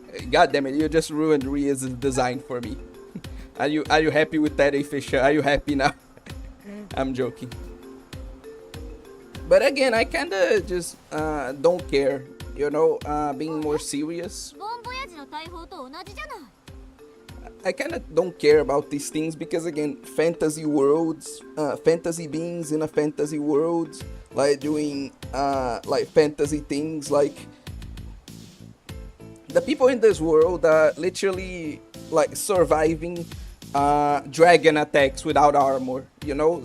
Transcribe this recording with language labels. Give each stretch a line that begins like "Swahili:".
English: God damn it, you just ruined Rie's design for me. Are you happy with that, Fisher? Are you happy now? I'm joking. But again, I kinda just don't care, you know, being more serious.
Japanese: ボンボヤジの大砲と同じじゃない。
English: I kinda don't care about these things because again, fantasy worlds, fantasy beings in a fantasy world, like doing like fantasy things, like the people in this world are literally like surviving dragon attacks without armor, you know?